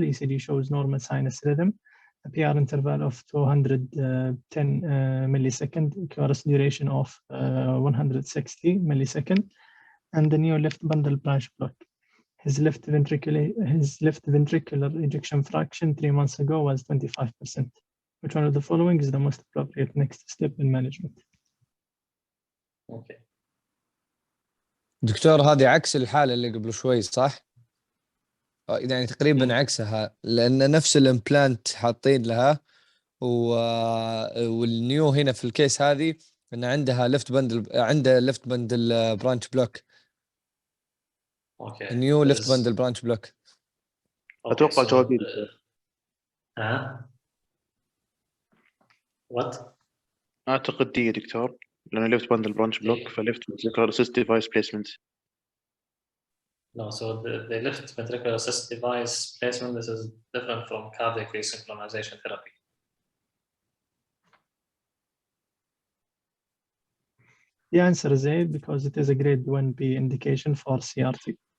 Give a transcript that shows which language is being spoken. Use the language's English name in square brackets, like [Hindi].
[English] ECG shows normal sinus rhythm. A PR interval of 210 millisecond, QRS duration of 160 millisecond, and the new left bundle branch block. His left ventricular ejection fraction 3 months ago was 25%. Which one of the following is the most appropriate next step in management? Okay. [Arabic] دكتور هذه عكس الحالة اللي قبل شوي صح؟ يعني تقريبا عكسها، لأن نفس الإمبلانت حاطين لها والنيو هنا في الكيس هذه إن عندها ليفت بندل برانش بلوك. [English] Okay. [Arabic] النيو ليفت بندل برانش بلوك. اتوقع جوابي [English] what? [Arabic] اعتقد دي يا دكتور، لانه ليفت باندل برانش بلوك فليفت ventricular assist device placement. [English] No, so the left ventricular assist device placement, this is different from cardiac resynchronization therapy. The answer is A, because it is a grade 1B indication for CRT.